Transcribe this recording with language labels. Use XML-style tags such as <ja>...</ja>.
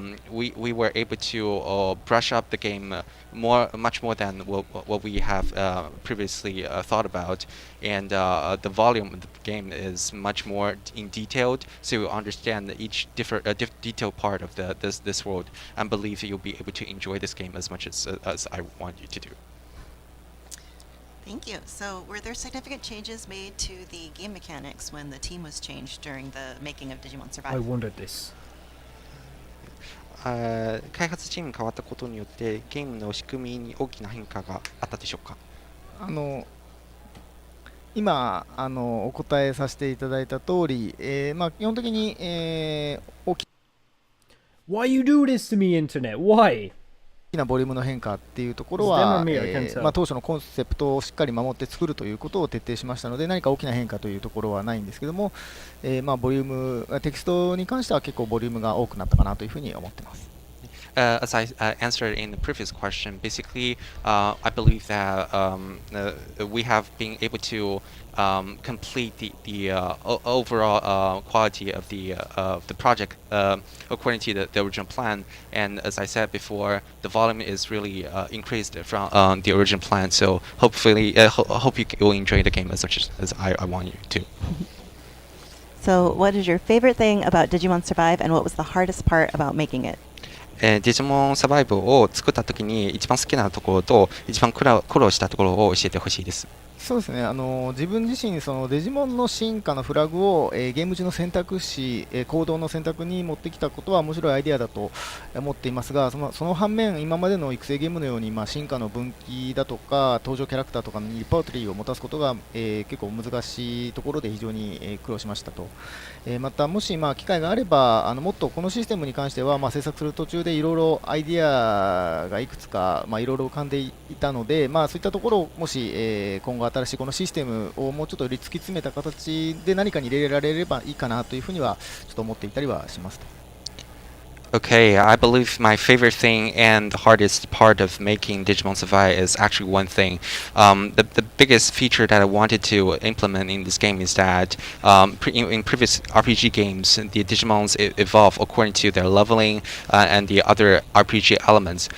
<en>we were able to brush up the game much more than what we have previously thought about, and the volume of the game is much more in detailed, so you understand each different detailed part of this world, and believe you'll be able to enjoy this game as much as I want you to do. Thank you. So, were there significant changes made to the game mechanics when the team was changed during the making of Digimon Survive? I wondered this.</en> <ja>開発チームが変わったことによってゲームの仕組みに大きな変化があったでしょうか。今お答えさせていただいた通り、基本的に、大き</ja> <en>Why you do this to me, Internet? Why?</en> <ja>なボリュームの変化っていうところは、当初のコンセプトをしっかり守って作るということを徹底しましたので、何か大きな変化というところはないんですけども、ボリュームテキストに関しては結構ボリュームが多くなったかなというふうに思っています。</ja> <en>As I answered in the previous question, basically, I believe that we have been able to complete the overall quality of the project according to the original plan. And as I said before, the volume is really increased from the original plan. So hopefully, hope you will enjoy the game as much as I want you to. So, what is your favorite thing about Digimon Survive, and what was the hardest part about making it?</en> <ja>デジモンサバイブを作った時に一番好きなところと一番苦労したところを教えてほしいです。そうですね、自分自身そのデジモンの進化のフラグを、ゲーム中の選択肢、行動の選択に持ってきたことは面白いアイデアだと思っていますが、その反面今までの育成ゲームのように、進化の分岐だとか登場キャラクターとかにリパートリーを持たすことが、結構難しいところで非常に、苦労しましたと。またもし機会があればもっとこのシステムに関しては、制作する途中でいろいろアイデアがいくつかいろいろ浮かんでいたので、そういったところをもし、今後新しいこのシステムをもうちょっとより突き詰めた形で何かに入れられればいいかなというふうにはちょっと思っていたりはしますと。</ja> <en>Okay, I believe my favorite thing and the hardest part of making Digimon Survive is actually one thing. The biggest feature that I wanted to implement in this game is that in previous RPG games, the Digimons evolve according to their leveling and the other RPG elements.</en>